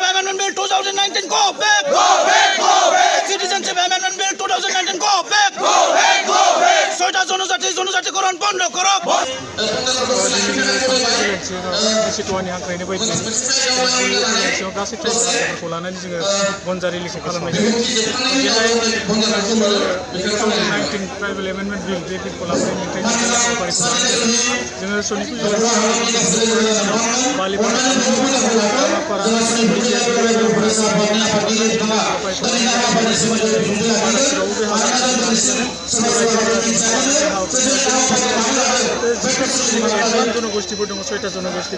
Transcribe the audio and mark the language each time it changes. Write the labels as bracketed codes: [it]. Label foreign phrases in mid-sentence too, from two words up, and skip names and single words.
[en] Amendment Bill 2019 go back. Citizenship Amendment Bill 2019 go back. [bn] ছয়টা জনজাতিকরণ বন্ধ করো। [brx] सिटुवानि हांख्रायनाय बायदि गासै ट्राइबेलफोरखौ लानानै जोङो गनजा रिलिखौ खालामनाय जादों। बेहाय 2019 [en] Tribal Amendment Bill [brx] बे बिलखौ लाबोनायनि हाबाफारिखौ जोङो सनितपुर जिल्लानि बालिपारा जनगोष्ठीफोर दङ, 6टा जनगोष्ठी।